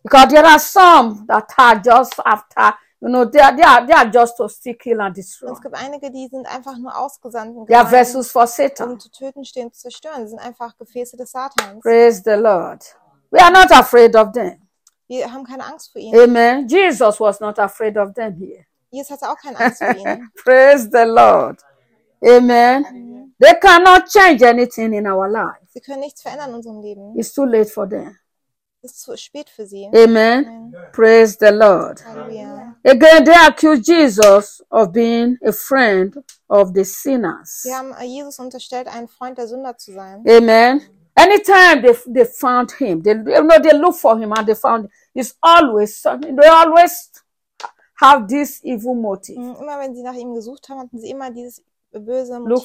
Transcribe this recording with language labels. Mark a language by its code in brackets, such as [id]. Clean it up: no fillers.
[en] Because there are some that are just after, you know, they are just to steal, kill and destroy. [de] Es gibt einige, die sind einfach nur ausgesandt. [en] They are vessels for Satan. [de] Um zu töten, stehen, zu zerstören. Sie sind einfach Gefäße des Satans. [en] Praise the Lord. We are not afraid of them. [de] Wir haben keine Angst vor ihnen. [en] Amen. Jesus was not afraid of them here. [de] Jesus hatte auch keine Angst vor ihnen. [en] Praise the Lord. Amen. They cannot change anything in our life. [de] Sie können nichts verändern in unserem Leben. [en] It's too late for them. [de] Es ist zu spät für sie. [en] Amen. Amen. Praise the Lord. Hallelujah. Again, they accuse Jesus of being a friend of the sinners. [de] Sie haben Jesus unterstellt, ein Freund der Sünder zu sein. Amen. [en] Anytime they found him, they look for him and they found him. It's always something. They always have this evil motive. [de] Immer wenn sie nach ihm gesucht haben, hatten sie immer dieses böse Motiv.